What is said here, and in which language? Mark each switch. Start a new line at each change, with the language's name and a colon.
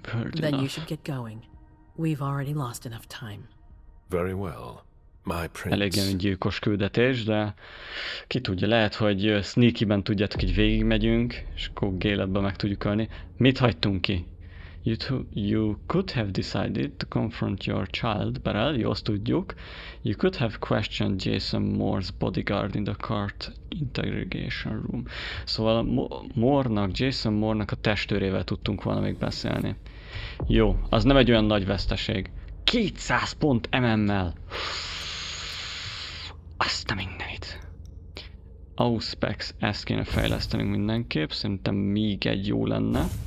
English: Then you should get going. We've already lost enough time. Very well. My
Hungarian: Eléggé
English: prince.
Hungarian: gyilkos küldetés, de ki tudja, lehet, hogy sneaky-ben tudjátok, így végigmegyünk, és akkor Gaeletbe meg tudjuk ölni. Mit hagytunk ki?
English: You could have decided to confront your child, Beryl,
Hungarian: jó, azt tudjuk.
English: You could have questioned Jason Moore's bodyguard in the cart interrogation room.
Hungarian: Szóval Jason Moore-nak a testőrével tudtunk volna még beszélni. Jó, az nem egy olyan nagy veszteség. 200 pont MM-mel. Azt a mindenit. Auspex, ezt kéne fejlesztenünk mindenképp, szerintem még egy jó lenne.